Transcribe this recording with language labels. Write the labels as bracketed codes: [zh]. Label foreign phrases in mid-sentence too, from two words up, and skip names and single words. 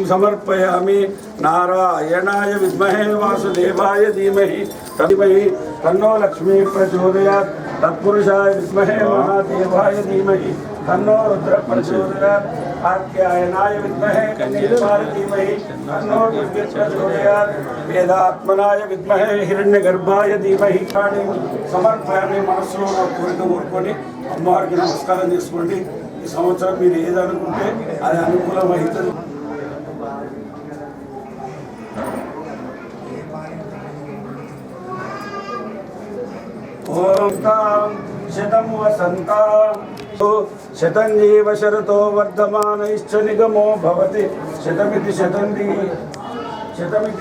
[sa] समर्पयामि नारायणाय विद्महे वासुदेवाय धीमहि तन्नो लक्ष्मी प्रचोदयात् तत्पुरुषाय विद्महे महादेवाय धीमहि तन्नो रुद्र प्रचोदयात् कात्यायनाय विद्महे कन्याकुमारी धीमहि तन्नो दुर्गे प्रचोदयात् वेदात्मनाय विद्महे हिरण्यगर्भाय धीमहि సమర్పయాన్ని [te] మనసులో కోరిక కోరుకొని అమ్మవారికి నమస్కారం చేసుకోండి. ఈ సంవత్సరం మీరు ఏదనుకుంటే అది అనుకూలం అవుతుంది. [sa] ఓం తాం శతం వసంతాం శతం జీవ శరతో వర్ధమానైశ్చ నిగమో భవతి శతమితి శతంది శతమితి